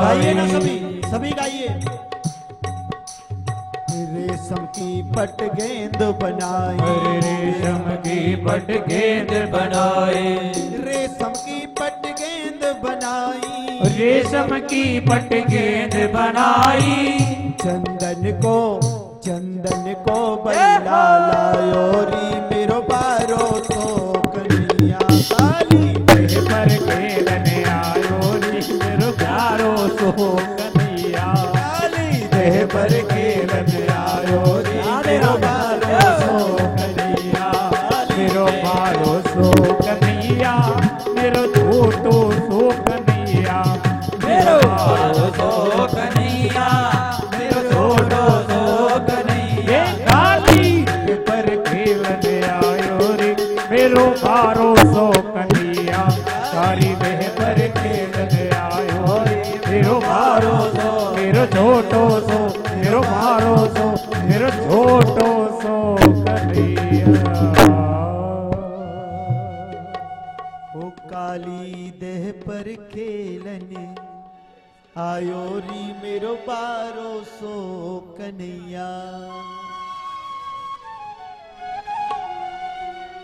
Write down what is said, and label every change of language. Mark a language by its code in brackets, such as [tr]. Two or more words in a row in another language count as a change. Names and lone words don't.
[hi] गाइए ना सभी, सभी गाइए। रेशम की पट गेंद बनाई, रेशम की पट गेंद बनाए। रेशम की पट गेंद बनाई, रेशम की पट गेंद बनाई। [bra] चंदन को बैला लायो री, मेरो बारो सो कन्हैया। काली देह पर खेलने आयो री, मेरो प्यारो सो कन्हैया। काली देह पर खेलने आयो री, मेरो बारो सो कन्हैया। मेरो बारो सो कन्हैया, मेरो छोटो सो कन्हैया। मेरो बारो सो कन्हैया, मेरो छोटो सो कन्हैया। काली देह पर खेलने आयो रे, मेरो बारो सो कन्हैया। काली देह पर खेलने आयो रे, मेरो बारो सो, मेरो छोटो सो, मेरो बारो सो, मेरो छोटो सो कन्हैया। ओ काली देह पर खेलने आयो री, मेरो बारो सो कन्हैया।